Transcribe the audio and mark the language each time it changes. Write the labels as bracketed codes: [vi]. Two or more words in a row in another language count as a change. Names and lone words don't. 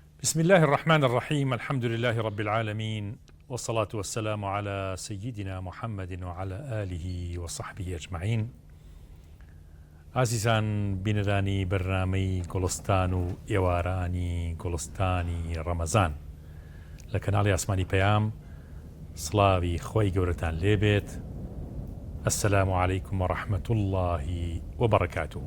[ar] بسم الله الرحمن الرحيم. الحمد لله رب العالمين، والصلاة والسلام على سيدنا محمد وعلى آله وصحبه أجمعين. [ckb] عزیزان بینەرانی بەرنامەی گوڵستان و ئێوارانی گوڵستانی ڕەمەزان لە کەناڵی ئاسمانی پەیام، سڵاوی خۆی گەورەتان لێبێت. [ar] السلام علیکم وڕەحمەت الله وبەڕەکاتوه.